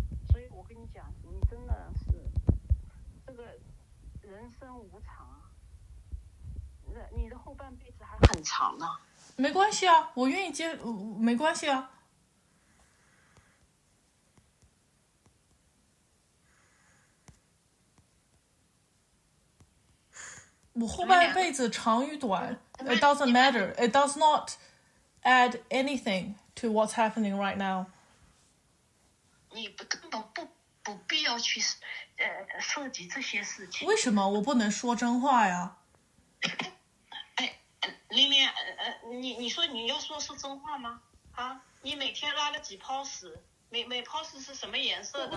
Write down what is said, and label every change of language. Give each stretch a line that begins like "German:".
Chinese: 所以我跟你讲，你真的是这个人生无常啊，你的后半辈子还很长呢。没关系啊，我愿意没关系啊。我后半辈子长与短 ，
English: it doesn't matter. It does not add anything to what's happening right now.
Chinese: 你根本不必要去涉及这些事情。为什么我不能说真话呀？玲玲，你说你要说真话吗？啊，你每天拉了几泡屎？每泡屎是什么颜色的？